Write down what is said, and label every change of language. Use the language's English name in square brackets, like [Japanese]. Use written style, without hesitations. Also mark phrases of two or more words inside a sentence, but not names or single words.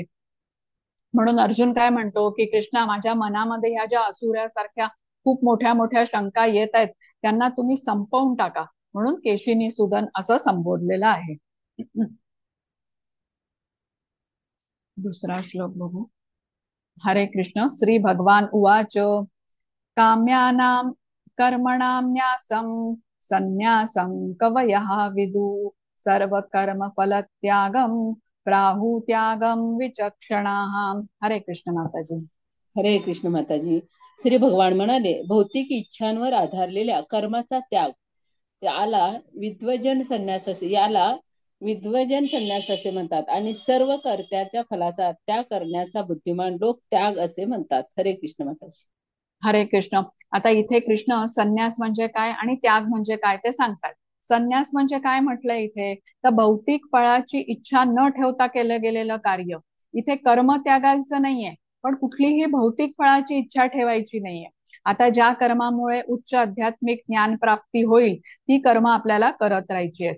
[Marathi] म्हणून अर्जुन काय म्हणतो की कृष्णा, माझ्या मनामध्ये ह्या ज्या असुरासारख्या खूप मोठ्या मोठ्या शंका येत आहेत त्यांना तुम्ही संपवून टाका, म्हणून केशिनी सुदन असं संबोधलेलं आहे. दुसरा श्लोक बघू. हरे कृष्ण. [Sanskrit] श्री भगवान उवाच काम्यानां कर्मणां न्यासं संन्यासं कवयः विदु सर्वकर्म फलत्यागं प्राहुत्यागं विचक्षणाः. [Marathi] हरे कृष्ण माताजी. हरे कृष्ण माताजी. श्री भगवान म्हणाले, भौतिक इच्छांवर आधारलेल्या कर्माचा त्याग याला विद्वजन संन्यास असे म्हणतात आणि सर्व कर्त्याच्या फलाचा त्याग करण्याचा बुद्धिमान लोक त्याग असे म्हणतात. हरे कृष्ण माताजी. हरे कृष्ण. आता इथे कृष्ण संन्यास म्हणजे काय आणि त्याग म्हणजे काय ते सांगतात. संन्यास म्हणजे काय म्हटलंय इथे, तर भौतिक फळाची इच्छा न ठेवता केलं गेलेलं कार्य. इथे कर्म त्यागायचं नाहीये, पण कुठलीही भौतिक फळाची इच्छा ठेवायची नाहीये. आता ज्या कर्मामुळे उच्च आध्यात्मिक ज्ञान प्राप्ती होईल ती कर्म आपल्याला करत राहायची आहेत.